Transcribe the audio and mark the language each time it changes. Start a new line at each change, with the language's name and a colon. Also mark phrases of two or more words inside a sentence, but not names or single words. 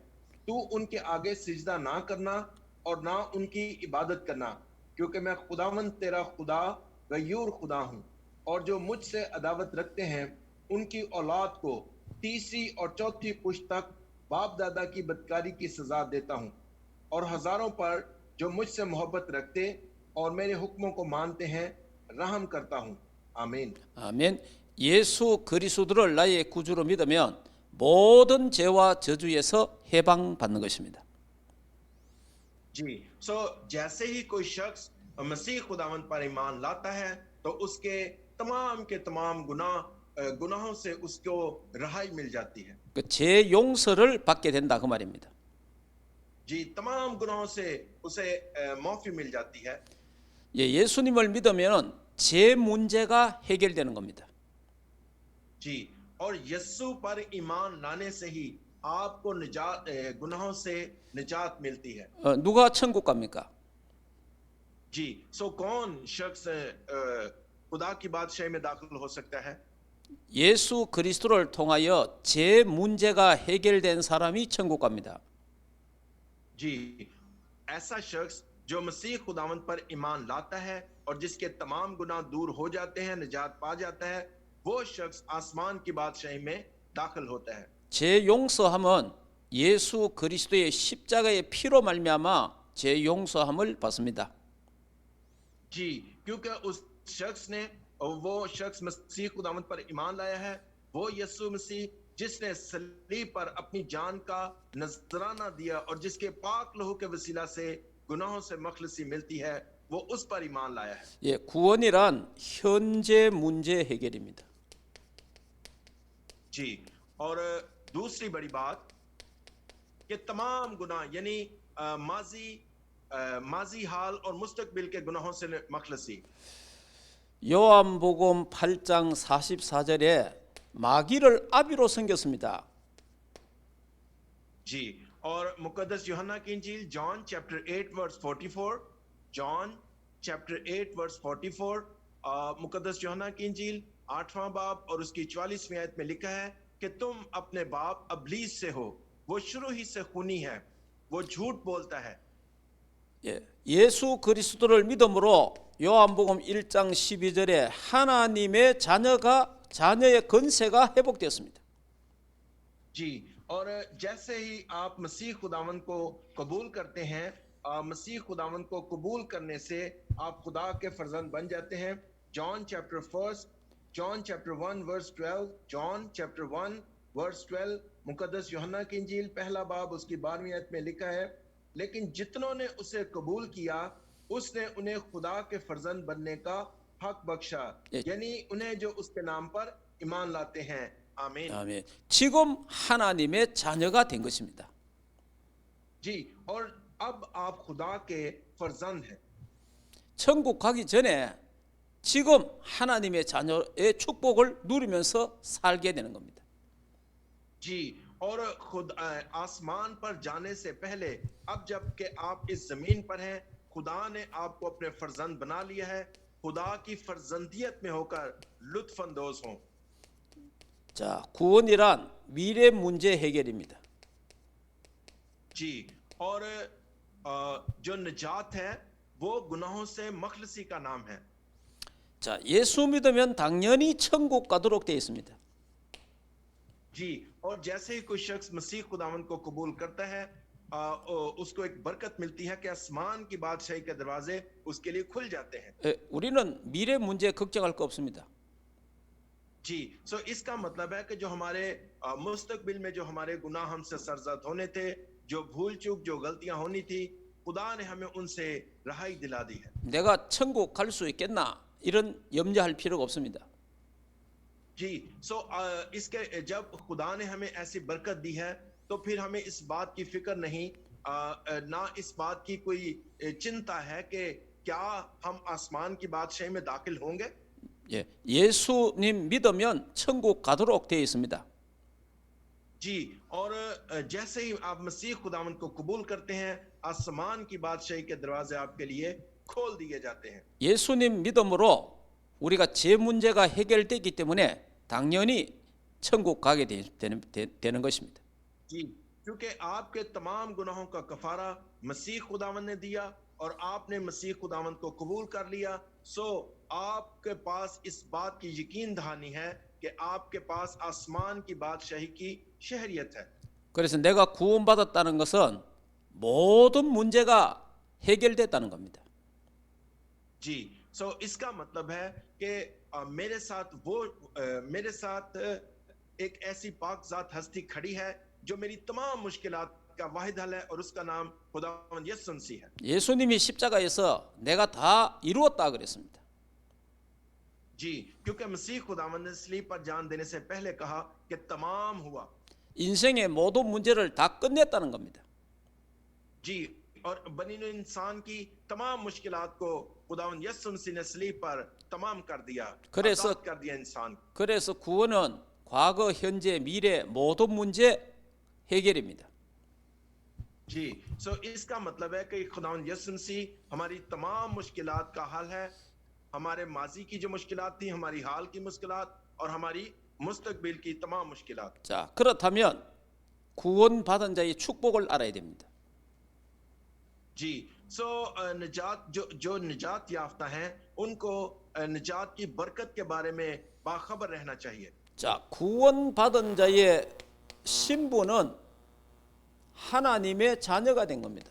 Urdu: تو ان کے آگے سجدہ نہ کرنا اور نہ ان کی عبادت کرنا، کیونکہ میں خداوند تیرا خدا غیور خدا ہوں، اور جو مجھ سے عداوت رکھتے ہیں ان کی اولاد کو تیسری اور چوتھی پشت تک باپ دادا کی بدکاری کی سزا دیتا ہوں، اور ہزاروں پر جو مجھ سے محبت رکھتے اور میرے حکموں کو مانتے ہیں رحم کرتا ہوں. आमीन।
Korean: 아멘. 예수 그리스도를 나의 구주로 믿으면 모든 죄와 저주에서 해방받는 것입니다.
Urdu: جی، سو جیسے ہی کوئی شخص مسیح خداوند پر ایمان لاتا ہے تو اس کے تمام کے تمام گناہوں سے اس کو رہائی مل جاتی ہے.
Korean: 그 죄 용서를 받게 된다 그 말입니다.
Urdu: جی، تمام گناہوں سے اسے معافی مل جاتی ہے.
Korean: 예수님을 믿으면 죄 문제가 해결되는 겁니다.
Urdu: جی، اور یسوع پر ایمان لانے سے ہی آپ کو نجات گناہوں سے نجات ملتی ہے.
Korean: 누가 천국 갑니까?
Urdu: جی، سو کون شخص خدا کی بادشاہی میں داخل ہو سکتا ہے?
Korean: 예수 그리스도를 통하여 죄 문제가 해결된 사람이 천국 갑니다.
Urdu: جی، ایسا شخص جو مسیح خداوند پر ایمان لاتا ہے اور جس کے تمام گناہ دور ہو جاتے ہیں، نجات پا جاتا ہے، وہ شخص آسمان کی بادشاہی میں داخل ہوتا ہے.
Korean: 죄 용서함은 예수 그리스도의 십자가의 피로 말미암아 죄 용서함을 받습니다.
Urdu: جی، کیونکہ اس شخص نے وہ شخص مسیح خداوند پر ایمان لایا ہے، وہ یسوع مسیح جس نے صلیب پر اپنی جان کا نذرانہ دیا اور جس کے پاک لہو کے وسیلہ سے گناہوں سے مخلصی ملتی ہے، وہ اس پر ایمان لایا ہے.
Korean: 예, 구원이란 현재 문제 해결입니다.
Urdu: جی، اور دوسری بڑی بات کہ تمام گناہ یعنی ماضی حال اور مستقبل کے گناہوں سے مخلصی.
Korean: 요한복음 8장 44절에 마귀를 아비로 섬겼습니다.
Urdu: جی، اور مقدس یوحنا کی انجیل
English: John chapter 8 verse 44, John chapter 8 verse 44,
Urdu: مقدس یوحنا کی انجیل 8واں باب اور اس کی 44ویں آیت میں لکھا ہے کہ تم اپنے باپ ابلیس سے ہو، وہ شروع ہی سے خونی ہے، وہ جھوٹ بولتا ہے.
Korean: 예수 그리스도를 믿음으로 요한복음 1장 12절에 하나님의 자녀의 권세가 회복되었습니다.
Urdu: جی، اور جیسے ہی آپ مسیح خداوند کو قبول کرتے ہیں، مسیح خداوند کو قبول کرنے سے آپ خدا کے فرزند بن جاتے ہیں.
English: John chapter 1 verse 12, John chapter 1 verse 12,
Urdu: مقدس یوحنا کی انجیل پہلا باب اس کی 12ویں آیت میں لکھا ہے، لیکن جتنوں نے اسے قبول کیا اس نے انہیں خدا کے فرزند بننے کا حق بخشا، یعنی انہیں جو اس کے نام پر ایمان لاتے ہیں. आमीन।
Korean: 아멘. 지금 하나님의 자녀가 된 것입니다.
Urdu: جی، اور اب آپ خدا کے فرزند ہیں.
Korean: 천국 가기 전에 지금 하나님의 자녀의 축복을 누리면서 살게 되는 겁니다.
Urdu: جی، اور خود آسمان پر جانے سے پہلے اب جبکہ آپ اس زمین پر ہیں، خدا نے آپ کو اپنے فرزند بنا لیا ہے، خدا کی فرزندیت میں ہو کر لطف اندوز ہوں.
Korean: 자, 구원이란 미래 문제 해결입니다.
Urdu: جی، اور جو نجات ہے وہ گناہوں سے مخلصی کا نام ہے.
Korean: 자, 예수 믿으면 당연히 천국 가도록 되어 있습니다.
Urdu: جی، اور جیسے ہی کوئی شخص مسیح خداوند کو قبول کرتا ہے، اس کو ایک برکت ملتی ہے کہ آسمان کی بادشاہی کے دروازے اس کے لیے کھل جاتے ہیں.
Korean: 우리는 미래 문제 걱정할 거 없습니다.
Urdu: جی، سو اس کا مطلب ہے کہ جو ہمارے مستقبل میں جو ہمارے گناہ ہم سے سرزد ہونے تھے، جو بھول چوک جو غلطیاں ہونی تھی، خدا نے ہمیں ان سے رہائی دلا دی ہے.
Korean: 내가 천국 갈 수 있겠나 이런 염려할 필요가 없습니다.
Urdu: جی، سو اس کے جب خدا نے ہمیں ایسی برکت دی ہے تو پھر ہمیں اس بات کی فکر نہیں، نہ اس بات کی کوئی چنتا ہے کہ کیا ہم آسمان کی بادشاہی میں داخل ہوں گے.
Korean: 예수님 믿으면 천국 가도록 되어 있습니다.
Urdu: جی، اور جیسے ہی آپ مسیح خداوند کو قبول کرتے ہیں، آسمان کی بادشاہی کے دروازے آپ کے لیے کھول دیے جاتے ہیں.
Korean: 예수님 믿음으로 우리가 제 문제가 해결되기 때문에 당연히 천국 가게 되는 것입니다.
Urdu: جی، کیونکہ آپ کے تمام گناہوں کا کفارہ مسیح خداوند نے دیا اور آپ نے مسیح خداوند کو قبول کر لیا، سو آپ کے پاس اس بات کی یقین دہانی ہے کہ آپ کے پاس آسمان کی بادشاہی کی شہریت ہے.
Korean: 그래서 내가 구원받았다는 것은 모든 문제가 해결됐다는 겁니다.
Urdu: جی، سو اس کا مطلب ہے کہ میرے ساتھ ایک ایسی پاک ذات ہستی کھڑی ہے جو میری تمام مشکلات کا واحد حل ہے اور اس کا نام خداوند یسوع مسیح ہے.
Korean: 예수님이 십자가에서 내가 다 이루었다 그랬습니다.
Urdu: جی، کیونکہ مسیح خداوند نے صلیب پر جان دینے سے پہلے کہا کہ تمام ہوا.
Korean: 인생의 모든 문제를 다 끝냈다는 겁니다.
Urdu: جی، اور بنی ہوئی انسان کی تمام مشکلات کو خداوند یسوع مسیح نے صلیب پر تمام کر دیا، آزاد کر دیا انسان.
Korean: 그래서 구원은 과거, 현재, 미래 모든 문제 해결입니다.
Urdu: جی، سو اس کا مطلب ہے کہ خداوند یسوع مسیح ہماری تمام مشکلات کا حل ہے، ہمارے ماضی کی جو مشکلات تھی، ہماری حال کی مشکلات اور ہماری مستقبل کی تمام مشکلات.
Korean: 자, 그렇다면 구원받은 자의 축복을 알아야 됩니다.
Urdu: جی، سو نجات جو نجات یافتہ ہیں ان کو نجات کی برکت کے بارے میں باخبر رہنا چاہیے.
Korean: 자, 구원받은 자의 신분은 하나님의 자녀가 된 겁니다.